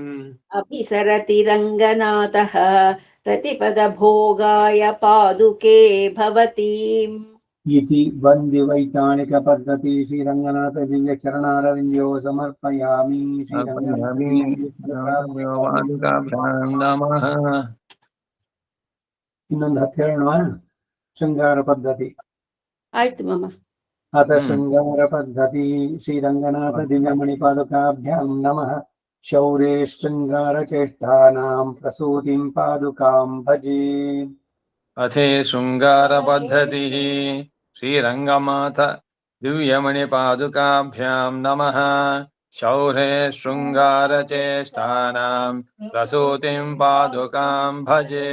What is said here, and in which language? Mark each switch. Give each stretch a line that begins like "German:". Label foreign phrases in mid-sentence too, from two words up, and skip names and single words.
Sanskrit: अभिसरति रङ्गनाथः प्रतिपदभोगाय पादुके भवतीम् इति वन्दिवैतानिकपद्धति श्रीरङ्गनाथ दिव्यचरणारविन्द्यो समर्पयामि नमः
Kannada: ಇನ್ನೊಂದು ಹತ್ತು ಹೇಳೋಣ
Sanskrit: ಶೃಂಗಾರ ಪದ್ಧತಿ
Kannada: ಆಯ್ತು ಮಮ್ಮ
Sanskrit: ಅಥ ಶೃಂಗಾರ ಪದ್ಧತಿ ಶ್ರೀರಂಗನಾಥ ದಿವ್ಯಮಣಿಪಾದುಕಾಭ್ಯಾಂ ನಮಃ ಶೌರ್ಯೇ ಶೃಂಗಾರ ಚೇಷ್ಟಾನಾಂ ಪ್ರಸೂತಿಂ ಪಾದುಕಾಂ ಭಜೆ अथे शृङ्गारपद्धतिः श्रीरङ्गनाथ दिव्यमणिपादुकाभ्यां नमः शौर्ये शृङ्गारचेष्टानां प्रसूतिं पादुकां भजे